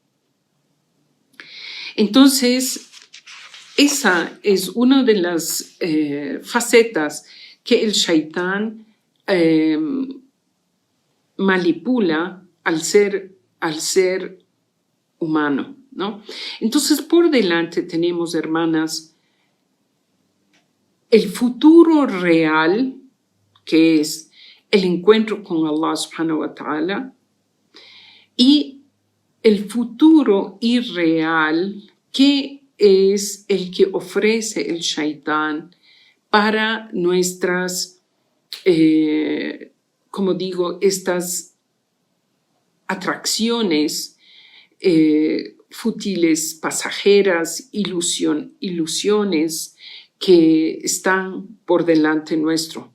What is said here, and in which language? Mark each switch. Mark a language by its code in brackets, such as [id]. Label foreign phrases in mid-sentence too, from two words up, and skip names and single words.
[es] Entonces, esa es una de las facetas que el Shaitán manipula al ser humano, ¿no? Entonces, por delante tenemos, hermanas, el futuro real, que es el encuentro con Allah [ar] سبحانه وتعالى, [es] y el futuro irreal, que es el que ofrece el Shaitán para nuestras, como digo, estas atracciones fútiles, pasajeras, ilusiones que están por delante nuestro.